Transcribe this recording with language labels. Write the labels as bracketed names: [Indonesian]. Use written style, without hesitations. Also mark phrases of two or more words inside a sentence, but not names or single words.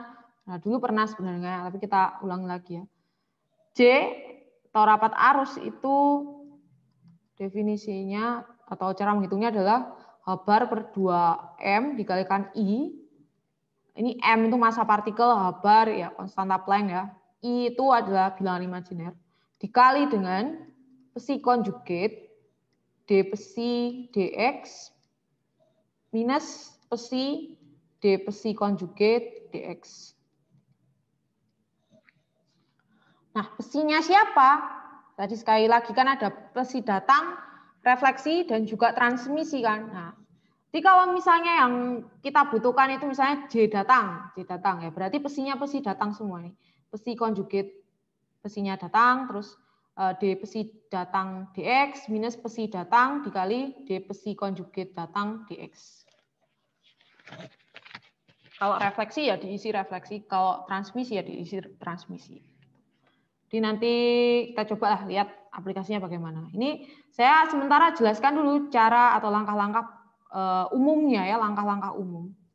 [Indonesian] Nah, dulu pernah sebenarnya, tapi kita ulang lagi ya. J atau rapat arus itu definisinya atau cara menghitungnya adalah H bar per 2M dikalikan I. Ini M itu massa partikel, H bar ya konstanta Planck ya. I itu adalah bilangan imajiner. Dikali dengan psi konjugat D psi dx minus psi D psi konjugat dx. Nah, psinya siapa? Tadi sekali lagi kan ada psi datang, refleksi, dan juga transmisi kan. Nah, jadi kalau misalnya yang kita butuhkan itu misalnya J datang ya, berarti psinya psi datang semua nih. Psi konjugat psinya datang, terus D psi datang dx minus psi datang dikali D psi konjugat datang dx. Kalau refleksi ya diisi refleksi, kalau transmisi ya diisi transmisi. Jadi nanti kita coba lihat aplikasinya bagaimana. Ini saya sementara jelaskan dulu cara atau langkah-langkah umumnya ya, langkah-langkah umum.